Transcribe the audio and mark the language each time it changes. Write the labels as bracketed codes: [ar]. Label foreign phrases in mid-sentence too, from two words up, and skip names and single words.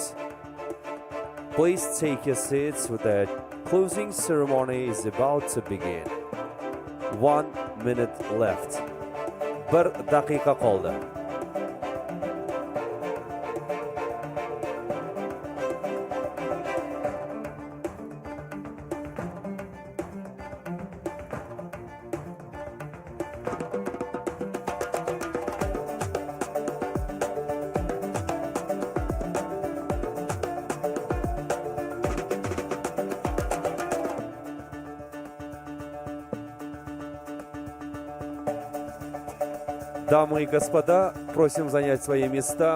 [en] Please take your seats, the closing ceremony is about to begin. 1 minute left. 1 [uz] daqiqa qoldi. [ru] Дамы и господа, просим занять свои места.